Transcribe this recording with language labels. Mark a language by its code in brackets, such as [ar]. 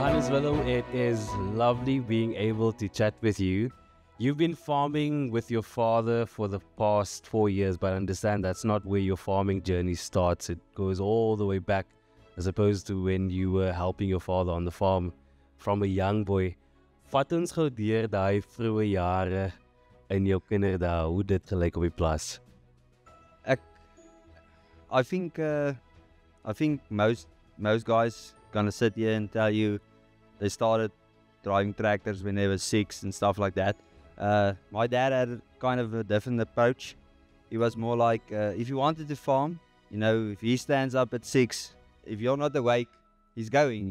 [en] Willem, it is lovely being able to chat with you. You've been farming with your father for the past 4 years, but I understand that's not where your farming journey starts. It goes all the way back, as opposed to when you were helping your father on the farm from a young boy. [af] Vat ons gou deur daai vroeë jare in jou kinderdae, hoe dit gelyk op die plaas. [en] I think most guys gonna sit here and tell you they started driving tractors when they were 6 and stuff like that. My dad had kind of a different approach. He was more like, if you wanted to farm, if he stands up at 6, if you're not awake, he's going.